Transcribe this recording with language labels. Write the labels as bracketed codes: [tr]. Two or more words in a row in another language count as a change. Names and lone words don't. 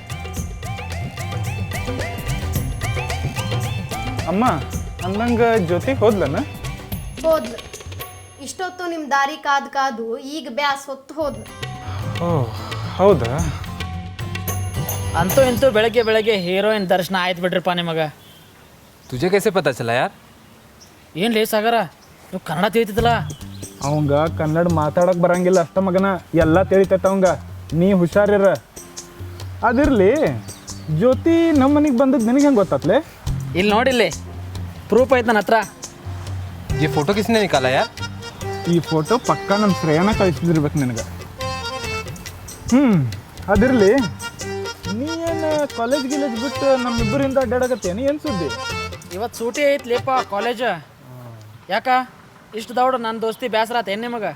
[kn] ಅಮ್ಮ ಅಂದಂಗ ಜ್ಯೋತಿ ಹೋದ್ಲನ? ಹೋದ್ಲು. ಇಷ್ಟೊತ್ತು ನಿಮ್ಮ ದಾರಿ ಕಾದು ಕಾದು ಈಗ ಬ್ಯಾಸ್ ಹೊತ್ತು ಹೋದ್ಲು. ಓ ಹೌದಾ? ಅಂತೂ ಇಂತೂ ಬೆಳಗ್ಗೆ ಬೆಳಗ್ಗೆ ಹೀರೋಯಿನ್ ದರ್ಶನ ಆಯ್ತು ಬಿಡ್ರಿಪ್ಪ ನಿಮಗೆ. [hi] तुझे कैसे पता चला यार? [kn] ಏನು ಲೇ ಸಾಗರ, ನೀವು ಕನ್ನಡ ತಿಳಿತಿದ್ದಲ್ಲ? ಅವಂಗ ಕನ್ನಡ ಮಾತಾಡಕ್ ಬರಂಗಿಲ್ಲ ಅಷ್ಟ ಮಗನ, ಎಲ್ಲ ತಿಳಿತೈತ ಅವಂಗ. ನೀ ಹುಷಾರಿರ. ಅದಿರ್ಲಿ, ಜ್ಯೋತಿ ನಮ್ಮ ಮನೆಗೆ ಬಂದದ್ದು ನಿನಗೆ ಹೆಂಗೆ ಗೊತ್ತಾತ್ಲೆ? ಇಲ್ಲಿ ನೋಡಿಲ್ಲಿ ಪ್ರೂಫ್ ಐತೆ ನನ್ನ ಹತ್ರ. [hi] ये फोटो किसने निकाला यार? [kn] ಈ ಫೋಟೋ ಪಕ್ಕ ನಮ್ಮ ಶ್ರೇಯನ ಕಳಿಸಿದಿರ್ಬೇಕು ನಿನಗೆ. ಅದಿರ್ಲಿ, ನೀ ಏನು ಕಾಲೇಜ್ ಗಿಲೇಜ್ ಬಿಟ್ಟು ನಮ್ಮಿಬ್ಬರಿಂದ ಅಡ್ಡಾಡಕತ್ತೇನು? ಏನು ಸುದ್ದಿ? ಇವತ್ತು ಸೂಟಿ ಐತ್ಲಿಪ್ಪ ಕಾಲೇಜ್. ಯಾಕ ಇಷ್ಟು ದೌಡ ನನ್ನ ದೋಸ್ತಿ ಬೇಸರ ಆತ ಏನು ನಿಮಗೆ?